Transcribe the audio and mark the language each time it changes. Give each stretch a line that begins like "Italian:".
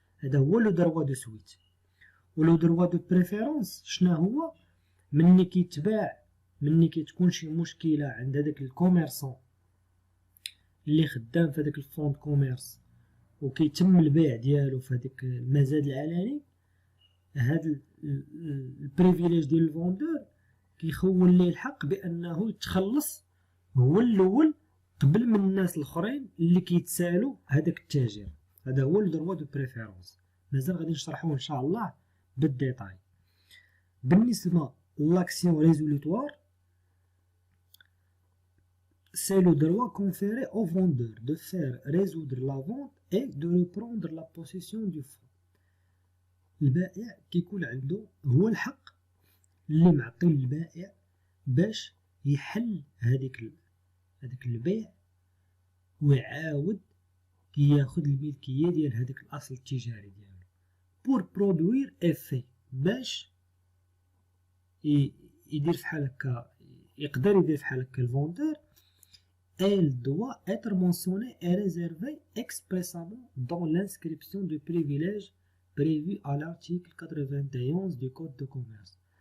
Arabic: هذا هو لو دروا دو سويت. ولو دروا دو بريفيرونس شنو هو؟ مني كيتباع، مني كتكون شي مشكله عند هذاك الكوميرسون اللي خدام في هذاك الفوند كوميرس وكيتم البيع ديالو في هذاك المزاد العلني، هذا البريفيليج ديال الفوندور كيخول ليه الحق بانه يتخلص هو الاول قبل من الناس الاخرين اللي كيتسالوا هذاك التاجر. هذا هو لو دروا دو بريفيرونس، مازال غادي نشرحوه ان شاء الله بالديتاي. بالنسبه لاكسيون ريزولوتوار،
French: c'est le droit conféré au vendeur de faire résoudre la vente et de reprendre la possession du fonds.
Arabic: البائع كيكون عنده هو الحق اللي معطي للبائع باش يحل هذاك البيع ويعاود ياخذ الملكيه ديال هذاك الاصل التجاري ديالو بور برودوير افي، باش يدير فحال هكا، يقدر يدير فحال هكا الفوندور.
French: Elle doit être mentionnée et réservée expressément dans l'inscription du privilège prévu à l'article 91 du Code de commerce.